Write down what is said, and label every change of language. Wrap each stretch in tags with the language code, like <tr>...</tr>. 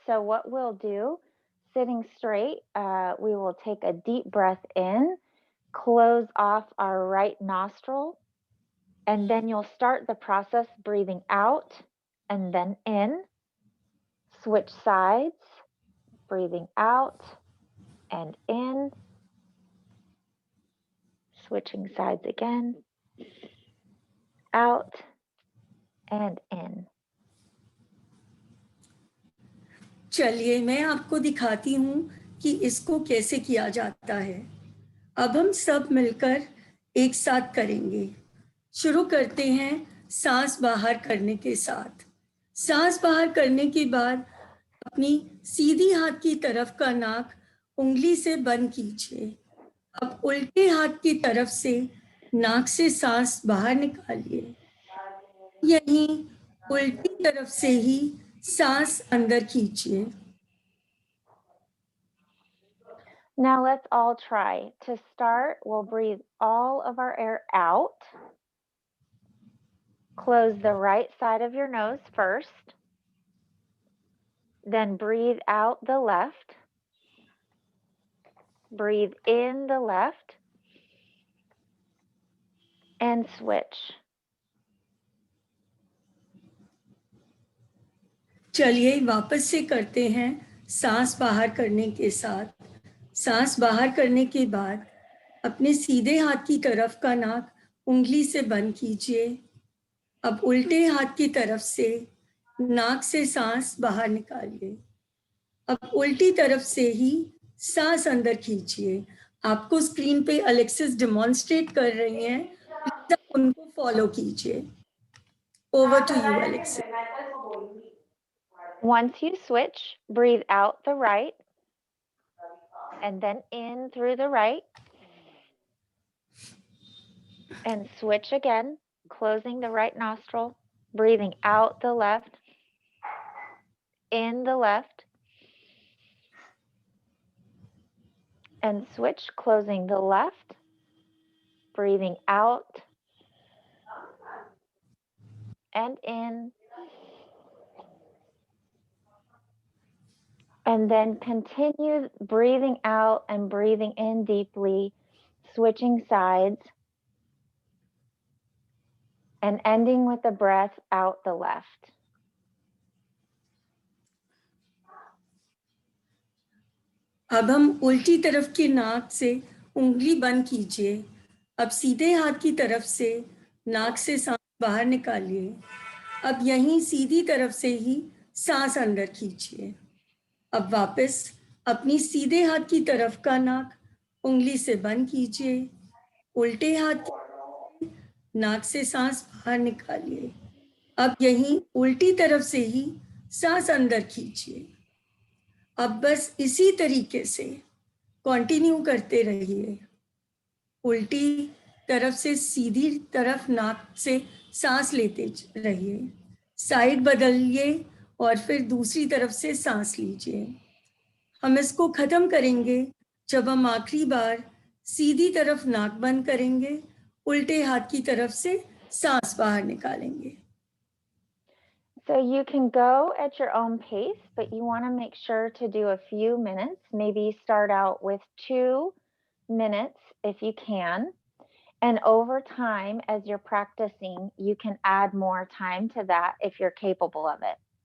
<en>So what we'll do, sitting straight, we will take a deep breath in, close off our right nostril, and then you'll start the process breathing out and then in. Switch sides, breathing out and in. Switching sides again, out and in.</en> <hi>चलिए मैं आपको दिखाती हूँ कि इसको कैसे किया जाता है. अब हम सब मिलकर एक साथ करेंगे. शुरू करते हैं सांस बाहर करने के साथ. सांस बाहर करने के बाद अपनी सीधी हाथ की तरफ का नाक उंगली से बंद कीजिए. अब उल्टे हाथ की तरफ से नाक से सांस बाहर निकालिए. यहीं उल्टी तरफ से ही सांस अंदर खींचिए.</hi> <en>Now let's all try. To start, we'll breathe all of our air out. Close the right side of your nose first. Then breathe out the left. Breathe in the left. And switch.</en> <hi>चलिए वापस से करते हैं सांस बाहर करने के साथ। सांस बाहर करने के बाद अपने सीधे हाथ की तरफ का नाक उंगली से बंद कीजिए। अब उल्टे हाथ की तरफ से नाक से सांस बाहर निकालिए। अब उल्टी तरफ से ही सांस अंदर खींचिए। आपको स्क्रीन पे अलेक्सिस डेमोन्स्ट्रेट कर रही हैं, प्लीज आप उनको फॉलो कीजिए।</hi> <en>Over to you Alexis. Once you switch, breathe out the right and then in through the right. And switch again, closing the right nostril, breathing out the left, in the left, and switch, closing the left, breathing out and in. And then continue breathing out and breathing in deeply, switching sides, and ending with the breath out the left.</en> <hi>अब हम उल्टी तरफ की नाक से उंगली बंद कीजिए। अब सीधे हाथ की तरफ से नाक से सांस बाहर निकालिए। अब यहीं सीधी तरफ से ही सांस अंदर खींचिए। अब वापस अपनी सीधे हाथ की तरफ का नाक उंगली से बंद कीजिए। उल्टे हाथ की नाक से सांस बाहर निकालिए। अब यहीं उल्टी तरफ से ही सांस अंदर खींचिए। अब बस इसी तरीके से कंटिन्यू करते रहिए। उल्टी तरफ से सीधी तरफ नाक से सांस लेते रहिए। साइड बदलिए और फिर दूसरी तरफ से सांस लीजिए। हम इसको खत्म करेंगे जब हम आखिरी बार सीधी तरफ नाक बंद करेंगे, उल्टे हाथ की तरफ से सांस बाहर निकालेंगे।</hi> <en>So you can go at your own pace, but you want to make sure to do a few minutes. Maybe start out with 2 minutes if you can. And over time, as you're practicing, you can add more time to that if you're capable of it.</en>